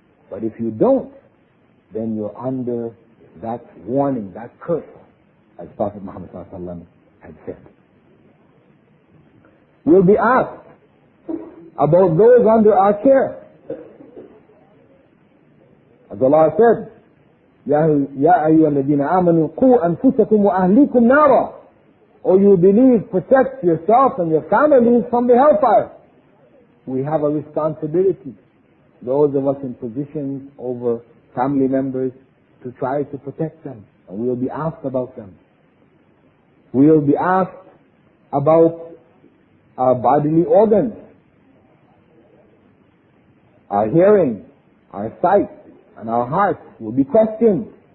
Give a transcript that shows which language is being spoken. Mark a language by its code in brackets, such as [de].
[en] But if you don't, then you're under that warning, that curse, as Prophet Muhammad had said. We'll be asked about those under our care. As Allah said, [ar] يا أيها الذين آمنوا قوا أنفسكم وأهليكم نارا [en] or you believe protects yourself and your families from the hellfire. We have a responsibility, those of us in positions over family members, to try to protect them. And we will be asked about them. We will be asked about our bodily organs, our hearing, our sight, and our hearts will be questioned.